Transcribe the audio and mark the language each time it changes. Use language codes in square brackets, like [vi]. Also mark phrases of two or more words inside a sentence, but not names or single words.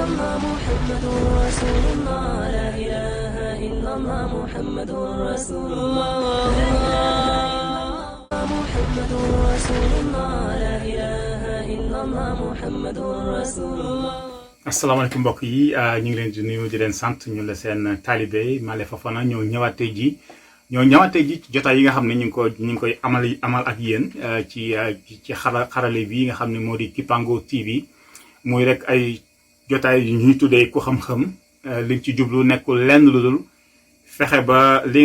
[ar] محمد رسول الله لا إله إلا الله محمد رسول الله محمد رسول الله لا إله إلا الله محمد رسول الله. [wo] asalaamaaleykum mbokk yi ñu ngi leen di nuyu di leen sant ñu la seen taalibe Male Fofana ñoo ñëwaat tey ji ci jotaay yi nga xam ne ñu ngi koy amal ak yéen ci xarale bi nga xam ne moo di Kipango TV muy rek ay jotaay yu ñuy tuddee ku xam-xam liñ ci jublu nekkul lenn lu dul fexe ba li